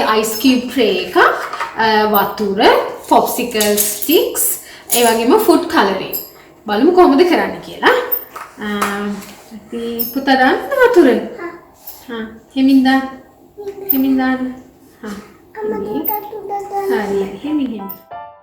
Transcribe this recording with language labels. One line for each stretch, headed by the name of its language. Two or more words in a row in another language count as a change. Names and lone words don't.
Sinhala: වගේ
English: ice cube tray
Sinhala: එකක්, වතුර,
English: popsicle sticks
Sinhala: ඒ වගේම
English: food coloring
Sinhala: බලමු කොහොමද කරන්න කියලා අපි පුතා දාන්න වතුරේ හෙමින් දාන්න අම්මා දුරට උඩ දාන්න. හරි හෙමින්